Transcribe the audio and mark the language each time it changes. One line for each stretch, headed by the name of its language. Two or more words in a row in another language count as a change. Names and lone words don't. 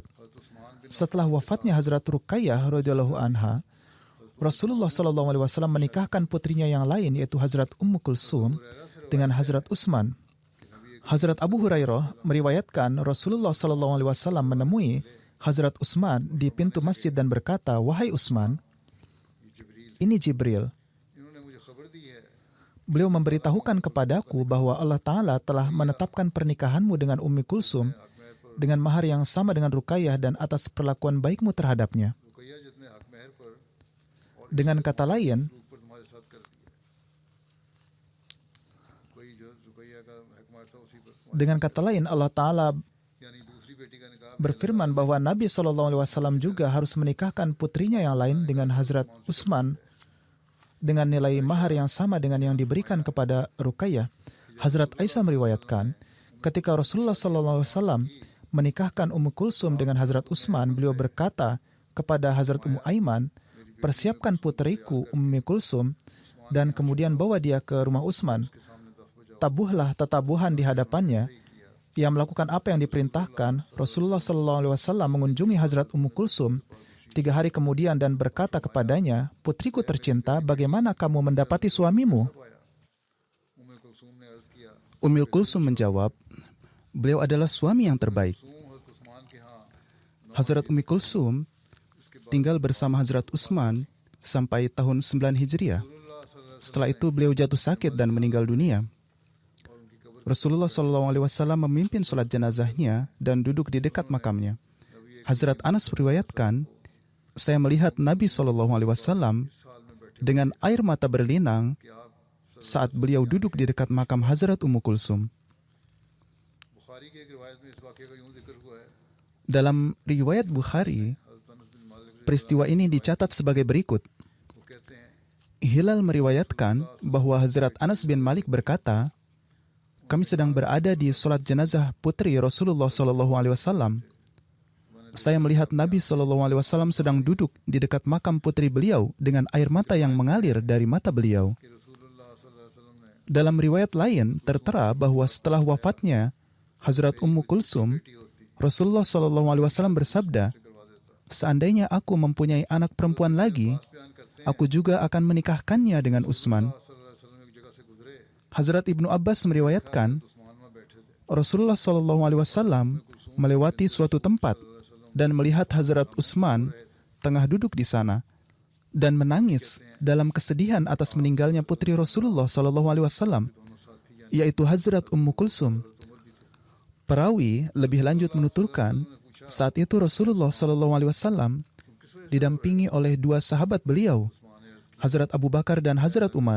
Indonesian: Setelah wafatnya Hazrat Ruqayyah
Arabic: رضي الله عنها,
Indonesian: Rasulullah SAW menikahkan putrinya yang lain, yaitu Hazrat Ummu Kulsum dengan Hazrat Utsman. Hazrat Abu Hurairah meriwayatkan Rasulullah SAW menemui Hazrat Utsman di pintu masjid dan berkata, "Wahai Utsman, ini Jibril.
Urdu: انہوں نے مجھے خبر دی ہے
Indonesian: Beliau memberitahukan kepadaku bahwa
Arabic: الله تعالى
Indonesian: telah menetapkan pernikahanmu dengan Ummi Kulsum dengan mahar yang sama dengan Ruqayyah dan atas perlakuan baikmu terhadapnya."
Urdu: رقیہ جتنے حق مہر پر
Indonesian: Dengan kata lain,
Urdu: اوپر تمہارے ساتھ کر دیا کوئی جو رقیہ کا حق مہر تھا اسی پر
Arabic: الله تعالى
Urdu: یعنی دوسری بیٹی کا نکاح
Indonesian: berfirman bahwa Nabi SAW juga harus menikahkan putrinya yang lain dengan Hazrat Utsman dengan nilai mahar yang sama dengan yang diberikan kepada Ruqayyah. Hazrat Aisyah meriwayatkan, ketika Rasulullah SAW menikahkan Ummu Kulsum dengan Hazrat Utsman, beliau berkata kepada Hazrat Ummu Aiman, "Persiapkan putriku Ummi Kulsum dan kemudian bawa dia ke rumah Utsman. Tabuhlah tatabuhan di hadapannya." Ia melakukan apa yang diperintahkan. Rasulullah SAW mengunjungi Hazrat Ummu Kulsum 3 hari kemudian dan berkata kepadanya, "Putriku tercinta, bagaimana kamu mendapati suamimu?"
Urdu: ام کلثوم نے عرض کیا
Indonesian: Ummi Kulsum menjawab, "Beliau adalah suami yang terbaik."
Urdu: حضرت عثمان کے یہاں
Indonesian: Hazrat Ummi Kulsum tinggal bersama Hazrat Utsman sampai tahun 9 Hijriah. Setelah itu beliau jatuh sakit dan meninggal dunia. Rasulullah SAW memimpin sholat jenazahnya dan duduk di dekat makamnya. Hazrat Anas meriwayatkan, "Saya melihat Nabi SAW dengan air mata berlinang saat beliau duduk di dekat makam Hazrat Ummu Kulsum."
Urdu: بخاری کی ایک روایت میں اس واقعے کا یوں ذکر ہوا ہے
Indonesian: Dalam riwayat Bukhari, हज़रत अनस बिन मालिक peristiwa ini dicatat sebagai berikut.
Urdu: وہ کہتے ہیں
Indonesian: Hilal meriwayatkan bahwa Hazrat Anas bin Malik berkata, "Kami sedang berada di sholat jenazah putri Rasulullah SAW. Saya melihat Nabi SAW sedang duduk di dekat makam putri beliau dengan air mata yang mengalir dari mata beliau."
Arabic: कि رسول الله صلى الله عليه وسلم ने
Indonesian: Dalam riwayat lain tertera bahwa setelah wafatnya Hazrat Ummu Kulsum, Rasulullah SAW bersabda, "Seandainya aku mempunyai anak perempuan lagi, aku juga akan menikahkannya dengan Utsman."
Arabic: صلى الله عليه وسلم
Urdu: ایک جگہ سے گزرے
Indonesian: Hazrat Ibnu Abbas meriwayatkan,
Urdu: عثمان میں بیٹھے تھے
Indonesian: Rasulullah SAW melewati suatu tempat dan melihat Hazrat Utsman tengah duduk di sana dan menangis dalam kesedihan atas meninggalnya putri Rasulullah SAW, yaitu Hazrat Ummu Kulsum. Perawi lebih lanjut menuturkan, saat itu Rasulullah SAW didampingi oleh 2 sahabat beliau, Hazrat Abu Bakar dan Hazrat Umar.